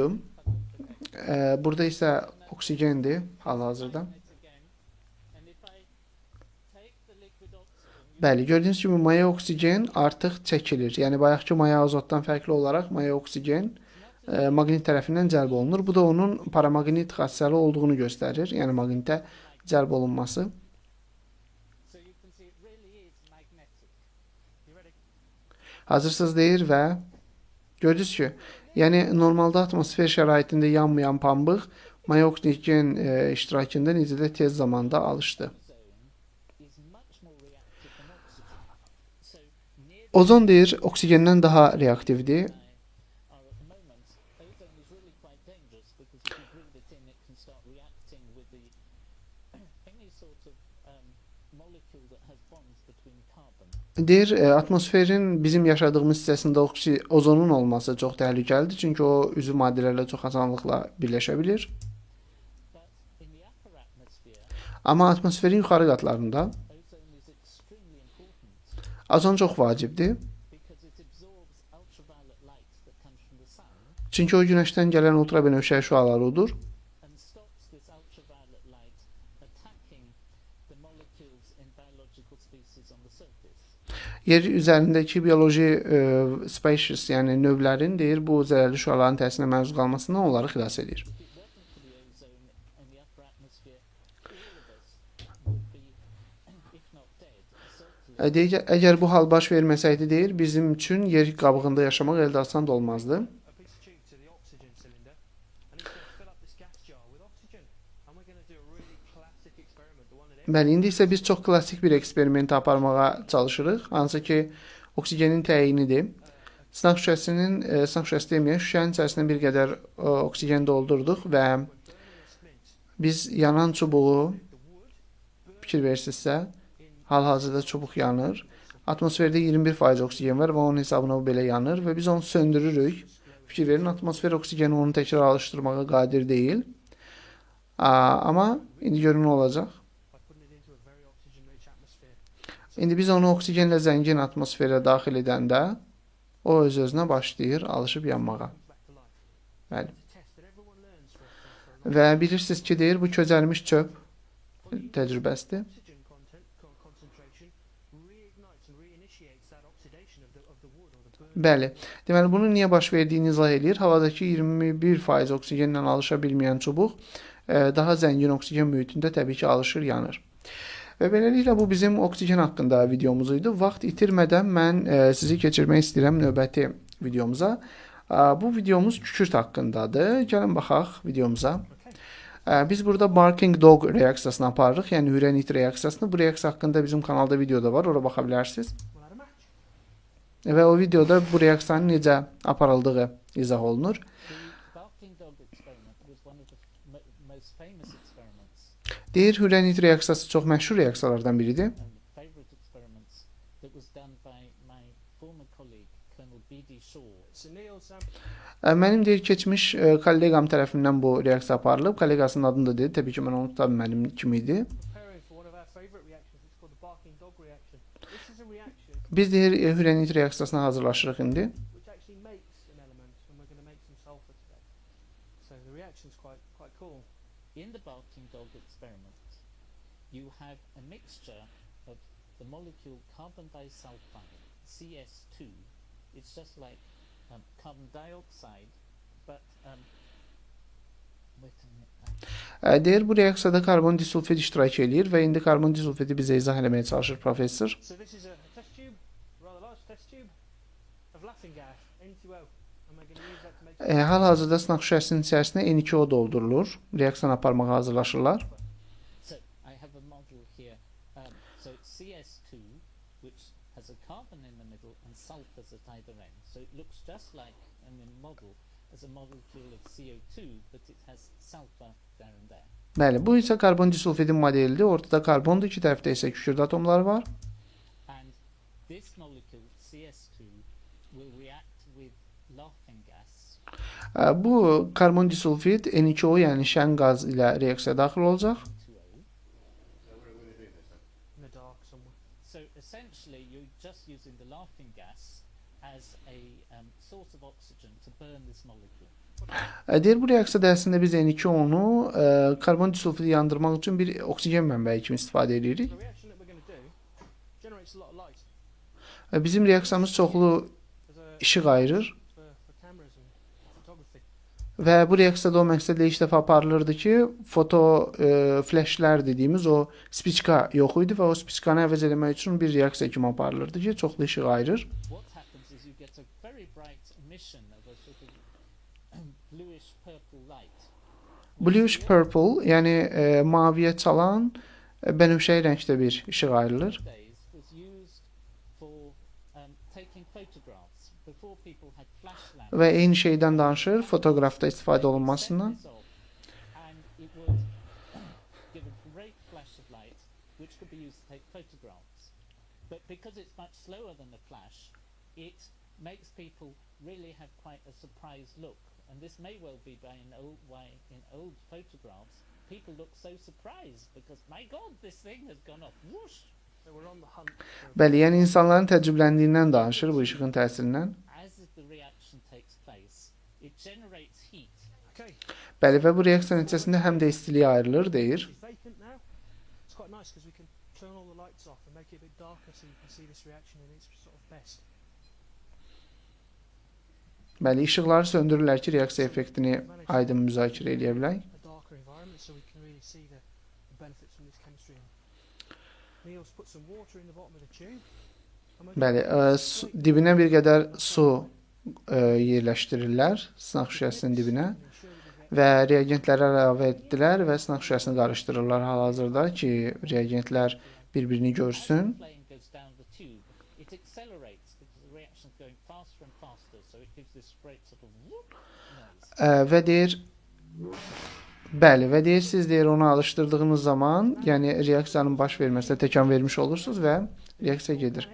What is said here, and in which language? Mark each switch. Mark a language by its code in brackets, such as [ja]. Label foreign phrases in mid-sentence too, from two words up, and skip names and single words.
[az] Burada isə oksigendir hal-hazırda. Bəli, gördüyünüz kimi maya oksigen artıq çəkilir. Yəni bayaqki maya azotdan fərqli olaraq maya oksigen maqnit tərəfindən cəlb olunur. Bu da onun paramaqnit xassəli olduğunu göstərir. Yəni maqnitə cəlb olunması. [en] So you can see it really is magnetic. You ready? [az] Hazırsınız deyir və gördünüz ki, yəni normalda atmosfer şəraitində yanmayan pambıq maya oksigen iştirakında necə də tez zamanda alışdı. [en] Ozone is much more reactive than oxygen. So near [az] Ozon deyir oksigendən daha reaktivdir. [en] are at the moment, ozone is really quite dangerous because if you breathe it in, it can start reacting with the any sort of molecule that has bonds between carbon. [az] Deyir atmosferin bizim yaşadığımız hissəsində ozonun olması çox təhlükəlidir. Çünki o üzvü maddələrlə çox asanlıqla birləşə bilir. [en] But in the upper atmosphere, [az] Amma atmosferin yuxarı qatlarında [en] ozone is extremely important [az] ozon çox vacibdir. [en] because it absorbs ultraviolet light that comes from the sun [az] Çünki o günəşdən gələn ultrabənövşəyi şüaları udur [en] and stops this ultraviolet light attacking the molecules in biological species on the surface. [az] yer üzərindəki bioloji species, yəni növlərin deyir bu zərərli şüaların təsirinə məruz qalmasından onları xilas edir. [en] If it wasn't for the ozone in the upper atmosphere, all of us would be, if not dead, certainly [az] Deyir ki, əgər bu hal baş verməsəydi deyir, bizim üçün yer qabığında yaşamaq əldə asan da olmazdı. [en] a piece of tube to the oxygen cylinder, and it's going to fill up this gas jar with oxygen. And we're going to do a really classic experiment, the one that [az] Bəli, indi isə biz çox klassik bir eksperiment aparmağa çalışırıq, hansı ki oksigenin təyinidir. Sınaq şüşəsi deməyək, şüşənin içərisinə bir qədər oksigen doldurduq və biz yanan çubuğu, fikir verirsinizsə, hal-hazırda çubuq yanır. Atmosferdə 21% oksigen var və onun hesabına bu belə yanır və biz onu söndürürük. Fikir verin, atmosfer oksigeni onu təkrar alışdırmağa qadir deyil. Amma indi görün nə olacaq. [en] by putting it into a very oxygen-rich atmosphere. [az] İndi biz onu oksigenlə zəngin atmosferə daxil edəndə o öz-özünə başlayır alışıb yanmağa. [en] Comes back to life. [az] Bəli. [en] It's a test that everyone learns for a [az] Və bilirsiniz ki, deyir, bu közəlmiş çöp təcrübəsidir. [en] oxygen concentration reignites and reinitiates that oxidation of the wood or the burn. [az] Bəli. Deməli, bunun niyə baş verdiyini izah edir. Havadakı 21% oksigenlə alışa bilməyən çubuq daha zəngin oksigen mühitində təbii ki, alışır, yanır. Və beləliklə bu bizim oksigen haqqında videomuz idi. Vaxt itirmədən mən sizi keçirmək istəyirəm növbəti videomuza. Bu videomuz kükürt haqqındadır. Gəlin baxaq videomuza. Biz burada [en] barking dog [az] reaksiyasını aparırıq, yəni hürən it reaksiyasını. Bu reaksiya haqqında bizim kanalda videoda var, ora baxa bilərsiniz. [en] We'll add a match. [az] Və o videoda bu reaksiyanın necə aparıldığı izah olunur. [en] the barking dog experiment was one of the most famous experiments [az] Deyir, hürən it reaksiyası çox məşhur reaksiyalardan biridir. [en] and favorite experiments that was done by my former colleague, Colonel B.D. Shaw. So Neil, Sam, [az] Mənim deyir, keçmiş kolleqam tərəfindən bu reaksiya aparılıb. Kolleqasının adını da deyir. Təbii ki, mən onu tuta bilmədim kim idi. [en] preparing for one of our favorite reactions. It's called the barking dog reaction. This is a reaction [az] Biz deyir, hürən it reaksiyasına hazırlaşırıq indi. [en] which actually makes an element, and we're going to make some sulfur today. So the reaction's quite cool. In the barking dog experiment, you have a mixture of the molecule carbon disulfide, CS2. It's just like carbon dioxide, but wait a minute. [az] Deyir, bu reaksiyada karbon disulfid iştirak edir və indi karbon disulfidi bizə izah eləməyə çalışır professor. [en] So this is a test tube, rather large test tube of laughing gas, N2O, and we're going to use that to make. [az] Hal-hazırda sınaq şüşəsinin içərisinə N2O doldurulur. Reaksiya aparmağa hazırlaşırlar. [en] So I have a model here. So it's CS2, which has a carbon in the middle and sulfurs at either end. So it looks just like in the model as a molecule of CO2, but it has sulfur there and there. [az] Bəli, bu isə karbon disulfidin modelidir. Ortada karbondur, iki tərəfdə isə kükürt atomları var. [en] And this molecule, CS2, will react with laughing gas. [az] Bu karbon disulfid N2O, yəni şən qaz ilə reaksiyaya daxil olacaq. [en] 2O. In the dark somewhere. So essentially, you're just using the laughing gas as a source of oxygen to burn this molecule. [az] Deyir, bu reaksiyada əslində biz N2O-nu karbon disulfidi yandırmaq üçün bir oksigen mənbəyi kimi istifadə edirik. [en] The reaction that we're going to do generates generates a lot of light. [az] Bizim reaksiyamız çoxlu [en] There's a [az] işıq ayırır [en] for cameras and photography. [az] və bu reaksiyada o məqsədlə ilk dəfə aparılırdı ki, foto flashlər dediyimiz o spiçka yox idi və o spiçkanı əvəz etmək üçün bir reaksiya kimi aparılırdı ki, çoxlu işıq ayırır. [en] What happens is you get a very bright emission of a sort of bluish purple light. Bluish purple, [az] yəni maviyə çalan bənövşəyi rəngdə bir işıq ayrılır. [en] Nowadays was used for taking photographs before people had flash lamps. [az] Və eyni şeydən danışır, fotoqrafda istifadə olunmasından. [en] Set this off, and it would give a great flash of light, which could be used to take photographs. But because it's much slower than the flash, it makes people really have quite a surprised look. And this may well be by an old way in old photographs. People look so surprised because, my God, this thing has gone off. Whoosh! So we're on the hunt for [az] Bəli, yəni insanların təəccübləndiyindən danışır bu işığın təsirindən. [en] As the reaction takes place, it generates heat. okay. [az] Bəli, və bu reaksiya nəticəsində həm də istilik ayrılır, deyir. [en] It's vacant now. It's quite nice because we can turn all the lights off and make it a bit darker so you can see this reaction in its sort of best. [az] Bəli, işıqları söndürürlər ki, reaksiya effektini aydın müzakirə edə bilək. [en] A darker environment so we can really see the benefits from this chemistry. Neil's put some water in the bottom of the tube. And we're [az] Bəli, dibinə bir qədər su yerləşdirirlər sınaq şüşəsinin dibinə və reagentləri əlavə etdilər və sınaq şüşəsini qarışdırırlar hal-hazırda ki, reagentlər bir-birini görsün. [en] Flame goes down the tube. It accelerates because the reaction's going faster and faster, so it gives this great sort of whoop noise. [az] Və deyir, bəli, və deyir, siz deyir onu alışdırdığınız zaman, yəni reaksiyanın baş verməsinə təkan vermiş olursunuz və reaksiya gedir.